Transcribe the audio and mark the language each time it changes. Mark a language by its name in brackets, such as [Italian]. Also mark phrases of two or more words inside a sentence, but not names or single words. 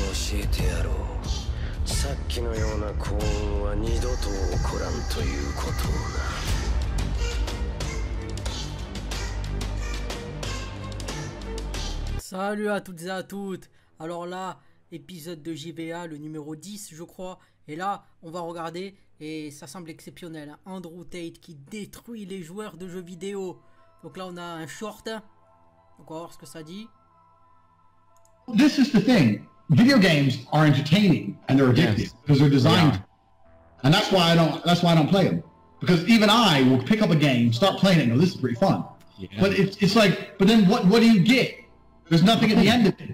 [Japanese] えてやろう。さっきのような幸運は二度と起こらんということをな。 [French] Salut à toutes et à toutes. Alors là, épisode de JVA, le numéro 10 je crois. Et là, on va regarder, et ça semble exceptionnel, hein, Andrew Tate qui détruit les joueurs de jeux vidéo. Donc là, on a un short. Donc on va voir ce que ça dit. [English] This is the thing. Video games are entertaining and they're addictive because they're designed, and that's why I don't play them. Because even I will pick up a game, start playing it, and go, this is pretty fun. Yeah. But it's like, but then what do you get? There's nothing at the end of it.